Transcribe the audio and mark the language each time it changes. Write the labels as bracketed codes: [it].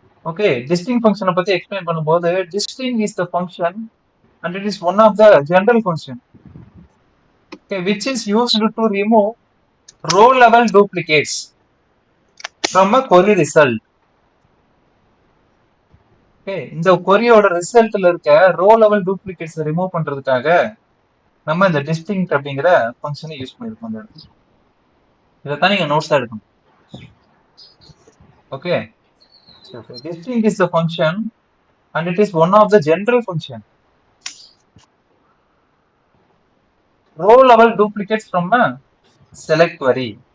[ta] Okay, டிஸ்டிங் ஃபங்க்ஷனை பத்தி explain பண்ணும்போது [en] Distinct is the function and it is one of the general function, okay, which is used to remove row level duplicates from a query result. [ta] Okay, இந்த கொரியோட ரிசல்ட்ல இருக்க row level duplicates remove பண்றதுக்காக நம்ம இந்த distinct அப்படிங்கிற ஃபங்க்ஷனை use பண்ணிருக்கோம் அந்த இடத்துல. இதைத்தான் நீங்க நோட்ஸா எடுக்கணும். [en] Okay, distinct is the function and it is one of the general function. Row level duplicates from a select query.